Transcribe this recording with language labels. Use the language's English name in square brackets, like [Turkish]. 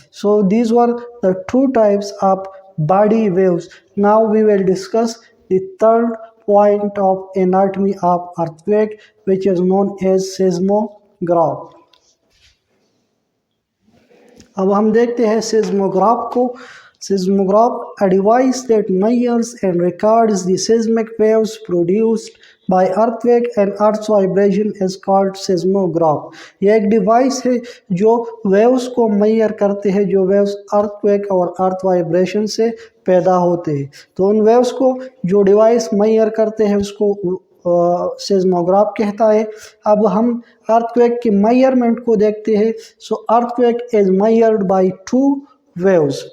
[English] So these were the 2 types of body waves. Now we will discuss the third point of anatomy of earthquake, which is known as seismograph. [Hindi] अब हम देखते हैं seismograph को। [English] Seismograph, a device that measures and records the seismic waves produced by earthquake and earth's vibration is called seismograph। [Hindi] ये एक device है जो waves को मेजर करते हैं, जो वेव्स अर्थक्वेक और अर्थ वाइब्रेशन से पैदा होते हैं। तो उन वेव्स को जो डिवाइस मेजर करते हैं उसको सेस्मोग्राफ कहता है। अब हम अर्थक्वेक के मेजरमेंट को देखते हैं। [English] So earthquake is measured by 2 waves.